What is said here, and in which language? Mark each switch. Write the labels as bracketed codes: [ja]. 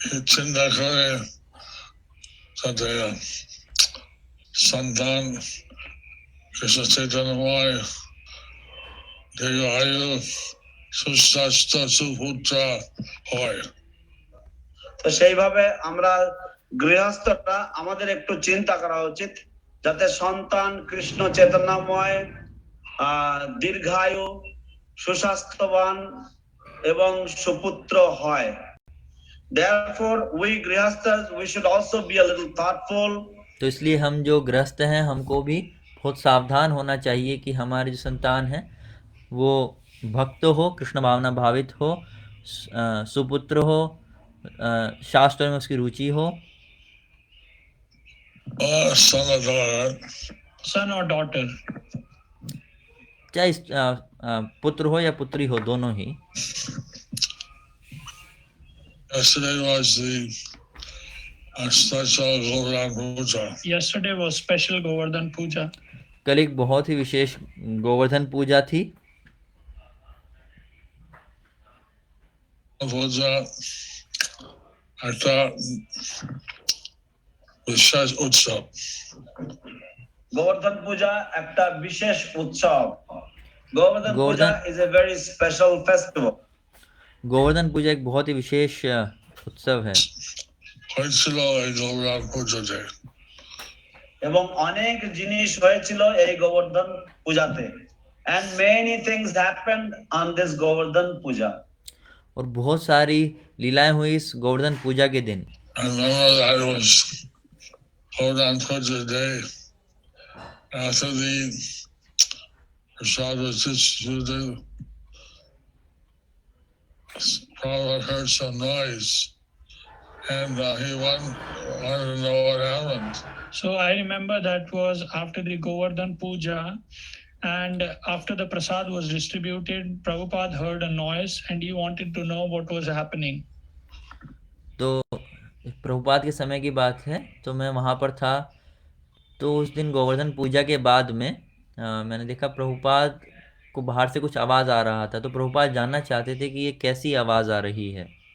[bn] चिंता करे संतान कृष्ण चैतन्यमय दीर्घायु सुस्वास्थ्य सुपुत्र হয়। তো সেইভাবে আমরা গৃহস্থরা আমাদের একটু চিন্তা করা উচিত যাতে সন্তান কৃষ্ণ চৈতন্যময় দীর্ঘায়ু সুস্বাস্থ্যবান এবং সুপুত্র হয়। [en] Therefore we grihasthas we should also be a little thoughtful. [hi] तो इसलिए हम जो गृहस्थ हैं हमको भी बहुत सावधान होना चाहिए कि हमारी जो संतान है वो भक्त हो, कृष्ण भावना भावित हो, सुपुत्र हो, शास्त्र में उसकी रुचि हो, [en] or son or daughter, son or daughter. [hi] चाहे पुत्र हो या पुत्री हो, दोनों ही। [en] yesterday was the special Govardhan Puja. Yesterday was special Govardhan Puja. [hi] कल एक बहुत ही विशेष गोवर्धन पूजा थी। [bn] Puja একটা বিশেষ উৎসব। Govardhan Puja একটা বিশেষ উৎসব। [en] Govardhan Puja Govardhan- is a very special festival. [hi] Govardhan पूजा एक बहुत ही विशेष उत्सव है। [bn] হয়েছিল এই গৌরান পুজোতে। এবং অনেক জিনিস হয়েছিল এই গোবর্ধন পূজাতে। [en] And many things happened on this Govardhan Puja. [hi] और बहुत सारी लीलाएं हुई इस गोवर्धन पूजा के दिन। [en] And remember that was Govardhan Puja day. After the prasad was distributed, Prabhupada heard some noise, and he wanted to know what happened. So I remember that was after the Govardhan Puja, and after the prasad was distributed, Prabhupada heard a noise and he wanted to know what was happening. [hi] तो प्रभुपाद के समय की बात है, तो मैं वहाँ पर था। तो उस दिन गोवर्धन पूजा के बाद में मैंने देखा प्रभुपाद को बाहर से कुछ आवाज़ आ रहा था। तो प्रभुपाद जानना चाहते थे कि ये कैसी आवाज़ आ रही है।